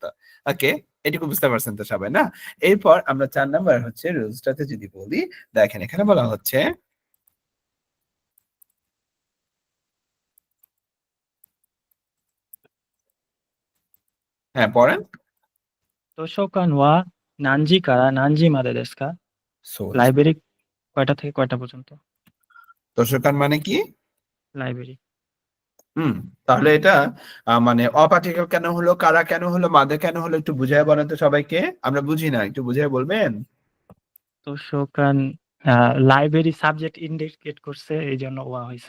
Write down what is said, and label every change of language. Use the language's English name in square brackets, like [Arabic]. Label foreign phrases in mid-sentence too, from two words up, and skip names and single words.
[Bangla] ওকে, এটুকু বুঝতে পারছেন তো সবাই না? এরপর আমরা 4 নাম্বার হচ্ছে রুলসটাতে যদি বলি, দেখেন এখানে বলা হচ্ছে, হ্যাঁ পড়েন। [Japanese] 図書館は何時から何時までですか? So, [Bangla] লাইব্রেরি কয়টা থেকে কয়টা পর্যন্ত? দর্শকান মানে কি? লাইব্রেরি। হুম, তাহলে এটা মানে অপার্টিকেল কেন হলো, কারা কেন হলো, মাদে কেন হলো, একটু বুঝায় বলেন তো সবাইকে। আমরা বুঝি না, একটু বুঝায় বলবেন। 図書館 লাইব্রেরি সাবজেক্ট ইন্ডিকেট করছে, এই জন্য ওয়া হয়েছে।